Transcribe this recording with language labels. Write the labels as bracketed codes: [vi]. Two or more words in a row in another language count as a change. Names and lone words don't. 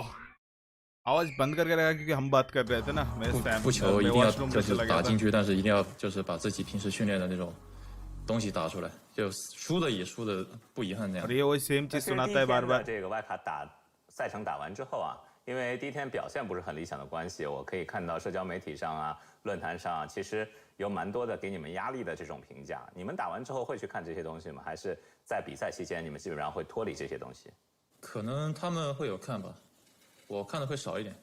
[hi] आवाज बंद करके रखा क्योंकि हम बात कर रहे थे ना. मैं [zh] 不求一定要就是打进去，但是一定要就是把自己平时训练的那种东西打出来，就输的也输的不遗憾那样。 [hi] ये वही सेम चीज सुनाता है बार बार. [zh] 这个外卡赛程打完之后啊，因为第一天表现不是很理想的关系，我可以看到社交媒体上啊、论坛上啊，其实有蛮多的给你们压力的这种评价。你们打完之后会去看这些东西吗？还是在比赛期间你们基本上会脱离这些东西？可能他们会有看吧，我看的会少一点。